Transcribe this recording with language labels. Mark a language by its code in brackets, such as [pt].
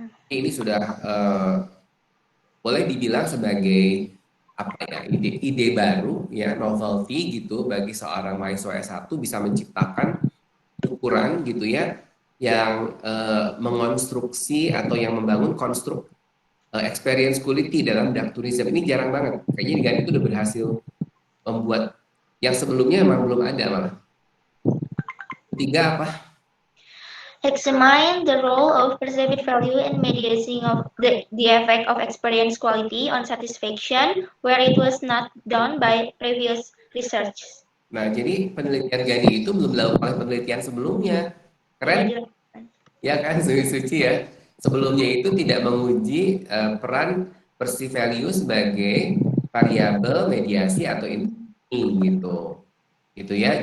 [id] Ini sudah boleh dibilang sebagai apa ya, ide baru ya, novelty gitu bagi seorang mahasiswa S1 bisa menciptakan ukuran gitu ya yang mengonstruksi atau yang membangun konstruk experience quality dalam dark tourism. Ini jarang banget. Kayaknya Gani itu udah berhasil membuat Yang sebelumnya memang belum ada malah. Ketiga apa? [en] Examine the role of perceived value in mediating of the effect of experience quality on satisfaction where it was not done by previous research. [id] Nah, jadi penelitian Gani itu belum dilakukan oleh penelitian sebelumnya. Keren? Tidak dilakukan. Ya kan, Suci ya. Sebelumnya itu tidak menguji peran perceived value sebagai variabel mediasi atau ini gitu. Gitu ya.